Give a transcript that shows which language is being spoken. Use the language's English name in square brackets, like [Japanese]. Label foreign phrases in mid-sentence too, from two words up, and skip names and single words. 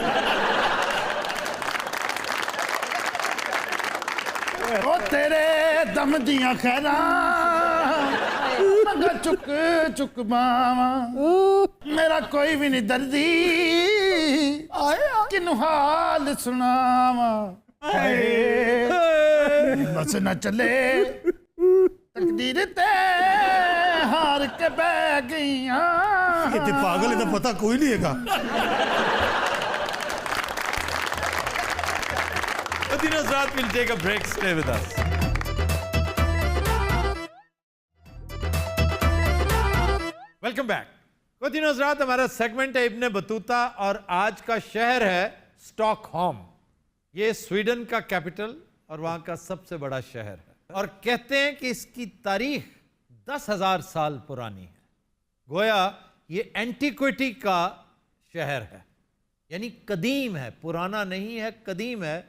[Punjabi] ਓ ਤੇਰੇ ਦਮ ਦਿਆ ਖੈਰਾ ਮਗਰ ਚੁਕ ਚੁਕ ਮਾਵਾ ਮੇਰਾ ਕੋਈ ਭੀ ਨਹੀਂ ਦਰਦੀ ਕਿਨੂੰ ਹਾਲ ਸੁਣਾਵਾਂ ਬਸ ਨਾ ਚਲੇ ਤਕਦੀਰ ਤੇ ਹਾਰ ਕੇ ਬਹਿ ਗਈਆਂ। [Urdu] اتنے پاگل ہے پتا کوئی نہیں ہےگا. [English] Hezrat, we'll take a break. Stay with us. welcome back. [Urdu] خود حضرات ہمارا سیگمنٹ ہے ابن بطوطہ اور آج کا شہر ہے اسٹاک ہوم. یہ سویڈن کا کیپیٹل اور وہاں کا سب سے بڑا شہر ہے اور کہتے ہیں کہ اس کی تاریخ 10,000 سال پرانی ہے. گویا یہ اینٹیکویٹی کا شہر ہے، یعنی قدیم ہے، پرانا نہیں ہے، قدیم ہے.